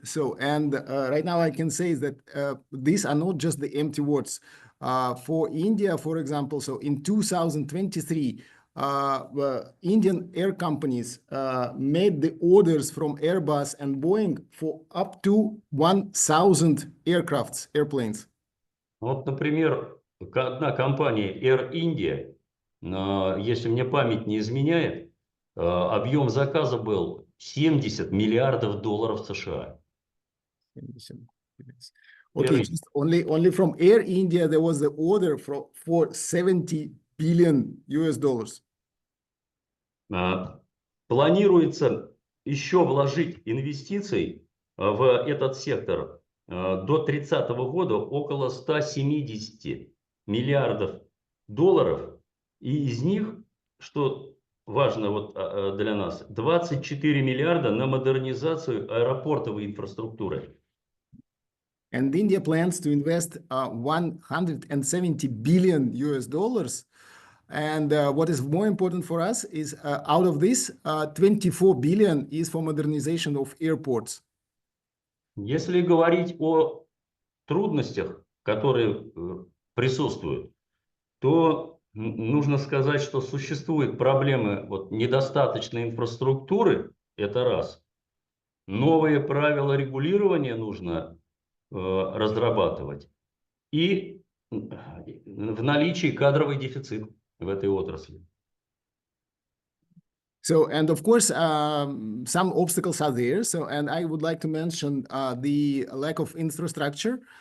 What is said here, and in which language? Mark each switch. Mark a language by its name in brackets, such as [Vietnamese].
[English] So and right now I can say that these are not just the empty words. For India, for example, so in 2023, Indian air companies made the orders from Airbus and Boeing for up to 1,000 airplanes. [Russian] Вот, например, одна компания Air India, если мне память не изменяет, объем заказа был 70 миллиардов долларов США. [English] Okay, just only from Air India there was the order for 70 billion US dollars. [Russian] Планируется еще вложить инвестиций в этот сектор до 30 года около 170 миллиардов долларов. И из них, что важно вот для нас, 24 миллиарда на модернизацию аэропортовой инфраструктуры. [English] And India plans to invest 170 billion US dollars. And what is more important for us is out of this, 24 billion is for modernization of airports. [Russian] Если говорить о трудностях, которые присутствуют, то нужно сказать, что существуют проблемы недостаточной инфраструктуры, это раз. Новые правила регулирования нужно разрабатывать. И в наличии кадровый дефицит в этой отрасли. [English] So, and of course, some obstacles are there. So, and I would like to mention the lack of infrastructure.